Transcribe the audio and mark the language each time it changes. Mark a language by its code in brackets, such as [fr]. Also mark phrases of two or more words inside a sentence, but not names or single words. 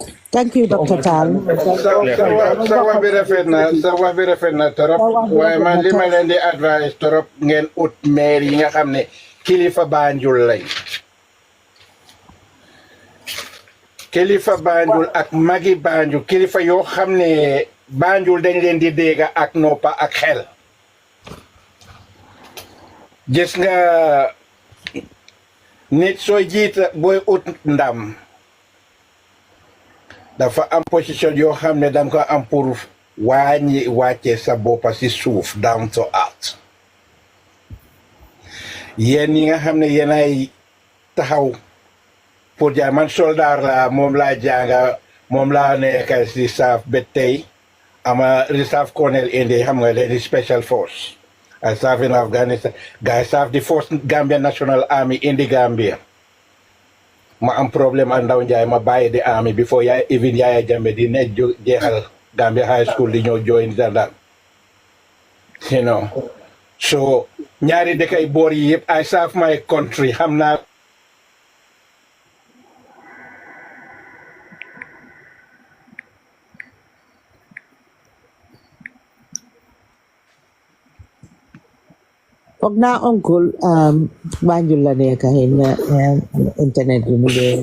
[en] Thank you, Dr. Tal. [wo] sa wax bi rafet na torop waaye man li ma leen di advice torop ngeen ut maire yi nga xam ne kilifa Banjul lañ kilifa Banjul ak magi Banjul kilifa yoo xam ne Banjul dañ leen di dégg ak noppa ak xel gis nga nit sooy jiita booy ut ndam dafa am position yoo xam ne danga ko am pour wàññi wàcce sa boppa si suuf [en] down to earth [wo] yéen ñi nga xam ne yéen ay taxaw pour jaay man soldat la moom laa jànga moom laa nekk si saaf ba tey ama [en] reserve colonel [wo] indi xam nga leen [en] special force I serve in Afghanistan guy serve the first Gambian National Army in the Gambia [wo] ma am problème ak ndaw njaay ma bàyyi di army [en] before even [wo] Yaya Jammeh di ne jeexal Gambia [en] high school [wo] di ñëw join gendarme [en] you know [wo] so ñaari dëkkay boor yi yëpp [en] I serve my country [wo] xam naa foog naa oncle Banjul la nekk xëy na internet bi mu ngi